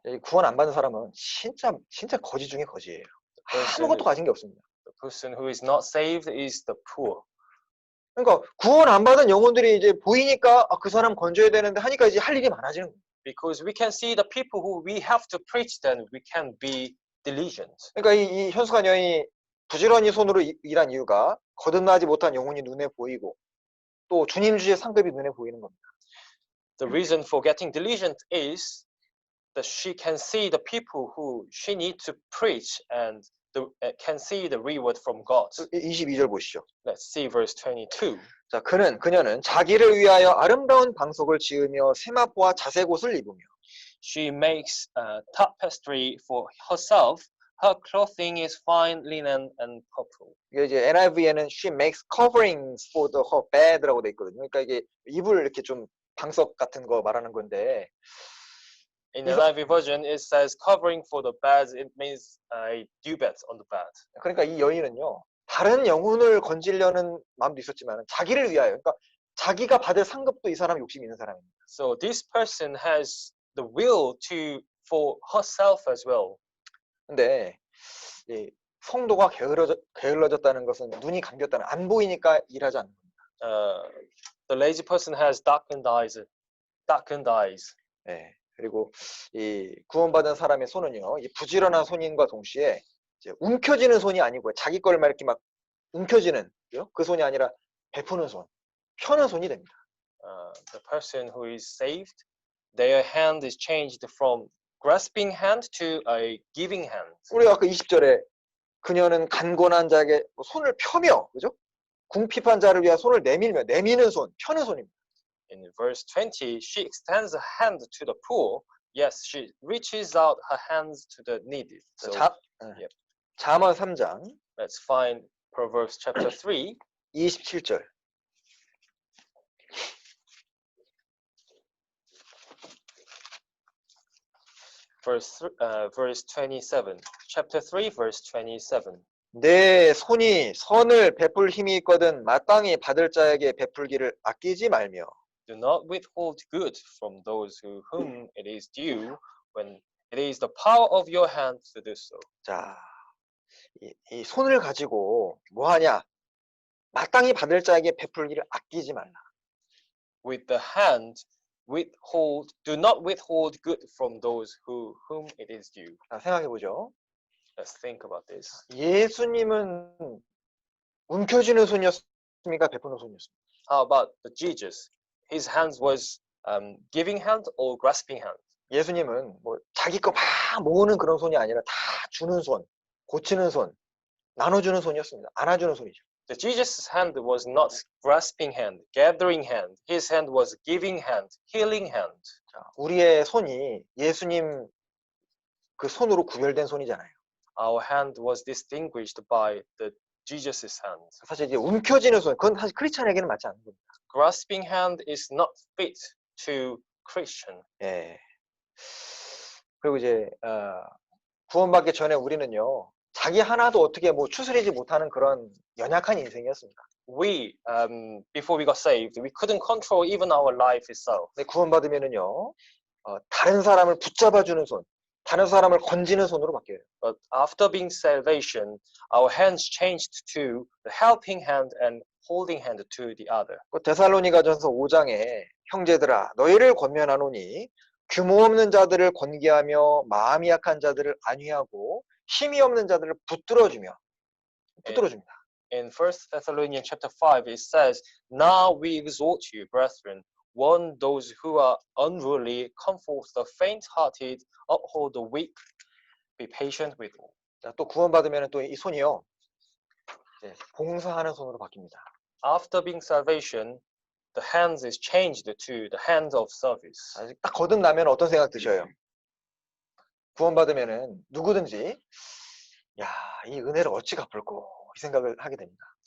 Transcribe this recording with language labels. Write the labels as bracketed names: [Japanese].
[Korean] 이 구원 안 받은 사람은 진짜 거지 중에 거지예요. 아무것도 가진 게 없습니다. [English] The person who is not saved is the poor. [Korean] 그러니까 구원 안 받은 영혼들이 이제 보이니까 그 사람 건져야 되는데 하니까 이제 할 일이 많아지는 거예요. [English] Because we can see the people who we have to preach, then we can be diligent. [Korean] 그러니까 이 현숙한 여인이 부지런히 손으로 일한 이유가 거듭나지 못한 영혼이 눈에 보이고 또 주님 주시의 상급이 눈에 보이는 겁니다. [English] The reason for getting diligent is that she can see the people who she needs to preach and can see the reward from God. [Korean] 22절 보시죠. [English] Let's see verse 22. [Korean] 자, 그녀는 자기를 위하여 아름다운 방석을 지으며 세마포와 자색옷을 입으며. [English] She makes tapestry for herself. Her clothing is fine linen and purple. [Korean] 이게 이제 NIV에는 [English] she makes coverings for her bed [Korean] 라고 돼 있거든요. 그러니까 이게 이불 이렇게 좀 방석 같은 거 말하는 건데. [English] In the NIV version, it says covering for the bed. It means a dew bed on the bed. [Korean] 그러니까 이 여인은요, 다른 영혼을 건지려는 마음도 있었지만 자기를 위하여, 그러니까 자기가 받을 상급도 이 사람 욕심이 있는 사람입니다. [English] So this person has the will for herself as well. [Korean] 근데 이 성도가 게을러졌다는 것은 눈이 감겼다는, 안 보이니까 일하지 않는 겁니다. [English] The lazy person has darkened eyes. [Korean] 네. 그리고 이 구원받은 사람의 손은요, 이 부지런한 손인과 동시에 이제 움켜쥐는 손이 아니고요, 자기 걸 막 이렇게 막 움켜쥐는 그 손이 아니라 베푸는 손, 펴는 손이 됩니다. [English] The person who is saved, their hand is changed from grasping hand to a giving hand. [Korean] 우리가 아까 20절에 그녀는 간곤한 자에게 손을 펴며, 그죠? 궁핍한 자를 위해 손을 내밀며, 내미는 손, 펴는 손입니다. [English] In verse 20, she extends a hand to the poor. Yes, she reaches out her hands to the needy. So, [Korean] 잠언 3장. [English] Let's find Proverbs chapter 3. [Korean] 27절. [English] Verse 27. Chapter 3, verse 27. [Korean] 내 손이 선을 베풀 힘이 있거든 마땅히 받을 자에게 베풀기를 아끼지 말며. [English] Do not withhold good from those whom it is due when it is the power of your hand to do so. [Korean] 자, 이 손을 가지고 뭐 하냐? 마땅히 받을 자에게 베풀기를 아끼지 말라. [English] With the hand, do not withhold good from those whom it is due. [Korean] 자, 생각해 보죠. [English] Let's think about this. [Korean] 예수님은 움켜쥐는 손이었습니까? 베푸는 손이었습니까? [English] How about Jesus? His hands was giving hand or grasping hand? [Korean] 예수님은 뭐 자기 거 막 모으는 그런 손이 아니라 다 주는 손, 고치는 손, 나눠주는 손이었습니다. 안아주는 손이죠. [English] The Jesus' hand was not grasping hand, gathering hand. His hand was giving hand, healing hand. [Korean] 자, 우리의 손이 예수님 그 손으로 구별된 손이잖아요. [English] Our hand was distinguished by the Jesus' hand. [Korean] 사실 이제 움켜쥐는 손, 그건 사실 크리스찬에게는 맞지 않는 겁니다. [English] Grasping hand is not fit to Christian. [Korean] 예. 그리고 이제 구원받기 전에 우리는요, 자기 하나도 어떻게 뭐 추스리지 못하는 그런 연약한 인생이었습니다. [English] We, before we got saved, we couldn't control even our life itself. [Korean] 근데 구원받으면은요, 다른 사람을 붙잡아주는 손, 다른 사람을 건지는 손으로 바뀌어요. [English] But after being salvation, our hands changed to the helping hand and holding hand to the other. [Korean] 데살로니가전서 5장에 형제들아 너희를 권면하노니 규모 없는 자들을 권계하며 마음이 약한 자들을 안위하고 힘이 없는 자들을 붙들어줍니다. [English] In 1 Thessalonians chapter 5, it says, Now we exhort you, brethren, warn those who are unruly, comfort the faint-hearted, uphold the weak, be patient with all. [Korean] 자, 또 구원받으면 또 이 손이요, 봉사하는 손으로 바뀝니다. [English] After being salvation, the hands is changed to the hands of service. [Korean] 딱 거듭나면 어떤 생각 드셔요? 구원받으면은 누구든지 야, 이 은혜를 어찌 갚을꼬 이 생각을 하게 됩니다.